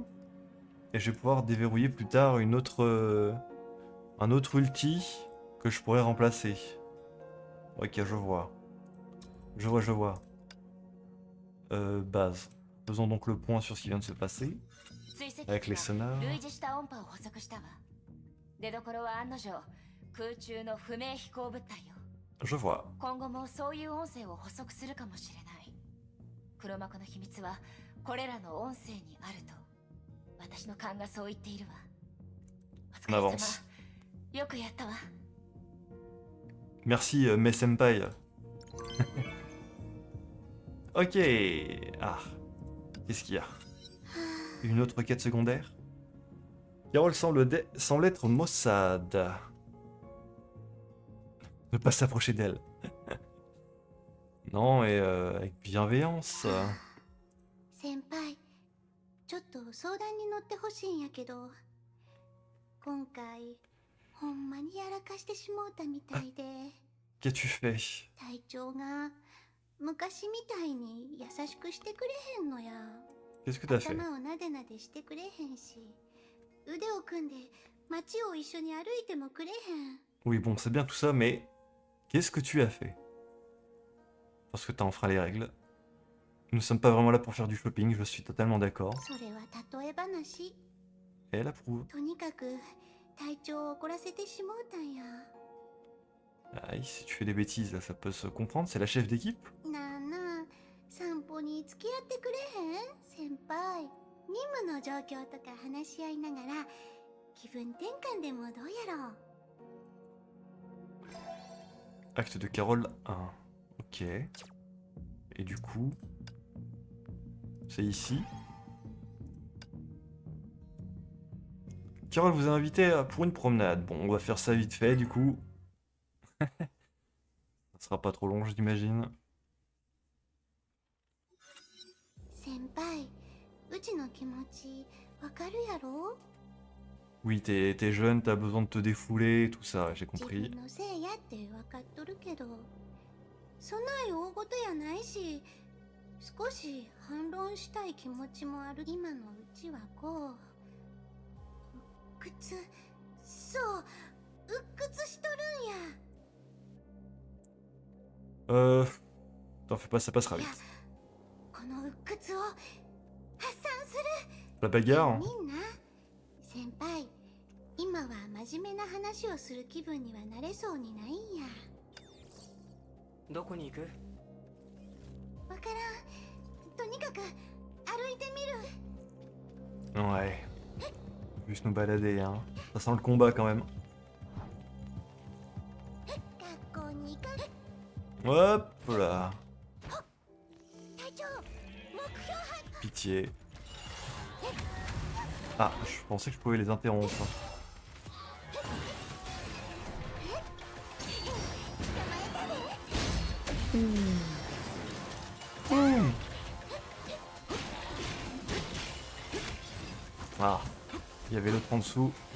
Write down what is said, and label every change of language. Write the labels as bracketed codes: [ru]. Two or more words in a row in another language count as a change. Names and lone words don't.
[fr] Et je vais pouvoir déverrouiller plus tard un autre ulti que je pourrais remplacer. Ok, je vois. Je vois. Base. Faisons donc le point sur ce qui vient de se passer. [ja] 追跡 [fr] Avec les [ja] 機が [fr] sonars. [ja] 類似した音波を捕捉したわ出どころは案の定空中の不明飛行物体よ [fr] Je vois. [ja] 今後もそういう音声を捕捉するかもしれない黒幕の秘密はこれらの音声にあると私の勘がそう言っているわお疲れ [fr] On [ja] 様 [fr] avance. [ja] よくやったわ [fr] Merci, mes senpai. Ok. Ah. Qu'est-ce qu'il y a? Une autre quête secondaire? Carole semble être Mossad. Ne pas s'approcher d'elle. Non, et avec bienveillance. [ja] 先輩、ちょっと相談に乗ってほしいんやけど、今回ほんまにやらかしてしもうたみたいで、 [fr] Qu'as-tu fait? [ja] 隊長が昔みたいに優しくしてくれへんのや。 [fr] Qu'est-ce que t'as fait? [ja] 頭をなでなでしてくれへんし、腕を組んで街を一緒に歩いてもくれへん。 [fr] Oui, bon, c'est bien tout ça, mais qu'est-ce que tu as fait? Parce que t'as enfreint les règles. Nous ne sommes pas vraiment là pour faire du shopping, je suis totalement d'accord. [ja] それは例え話。 [fr] Et elle approuve. [ja] とにかく隊長を怒らせてしもうたんや。 [fr] Aïe, si tu fais des bêtises, là, ça peut se comprendre, c'est la chef d'équipe. [ja] なあなあ、散歩に付き合ってくれへん先輩。任務の状況とか話し合いながら気分転換でもどうやろう。 [fr] Acte de Carole 1. Ok. Et du coup... C'est ici. Carole vous a invité pour une promenade. Bon, on va faire ça vite fait, du coup. Ça sera pas trop long, j'imagine. [ja] 先輩、うちの気持ちわかるやろ？ [fr] Oui, t'es jeune, t'as besoin de te défouler, tout ça, j'ai [ja] 自 [fr] compris. [ja] 分のせいやってわかっとるけど、そない大事やないし、少し反論したい気持ちもある。今のうちはこう、鬱屈、そう、鬱屈しとるんや。 [fr] T'en fais pas, ça passera [ja] い [fr] vite. [ja] や、この鬱屈を発散する。 [fr] La bagarre, [ja] みんな、先輩、今は真面目な話をする気分にはなれそうにないんや。どこに行く？わからん。とにかく歩いてみる。 [fr] Ouais. Juste nous balader, hein. Ça sent le combat quand même. [ja] 学校に行かれ。 [fr] Hop là. [ja] 隊長、目標発 [fr] Pitié. Ah, je pensais que je pouvais les interrompre. Ah, il y avait l'autre en dessous.